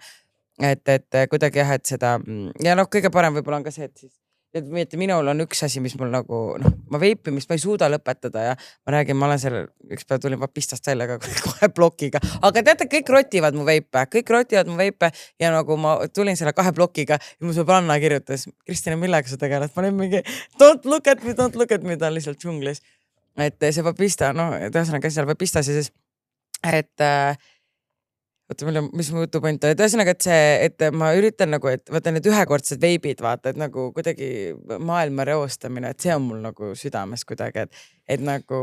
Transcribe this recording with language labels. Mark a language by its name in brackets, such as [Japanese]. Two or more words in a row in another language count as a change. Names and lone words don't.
[Estonian] Et kuidagi jah, et seda ja kõige parem võib-olla on ka see, et siis et minul on üks asi, mis mul nagu ma veipimist ma ei suuda lõpetada ja ma räägin, ma olen seal üks päev tulin pistast välja ka kohe blokiga, aga teate, kõik rotivad mu veipe ja nagu ma tulin selle 2 blokiga ja mu sõbranna kirjutas, Kristjan, millega sa tegeled? Ma olin mingi [English] don't look at me, [Estonian] ta on lihtsalt džunglis. Et see papista, ühesõnaga seal papistas ja siis, et oota, mis mu jutupoint oli, et ühesõnaga, et see, et ma üritan nagu, et vaata need ühekordsed veibid, vaata, et nagu kuidagi maailma reostamine, et see on mul nagu südames kuidagi, et nagu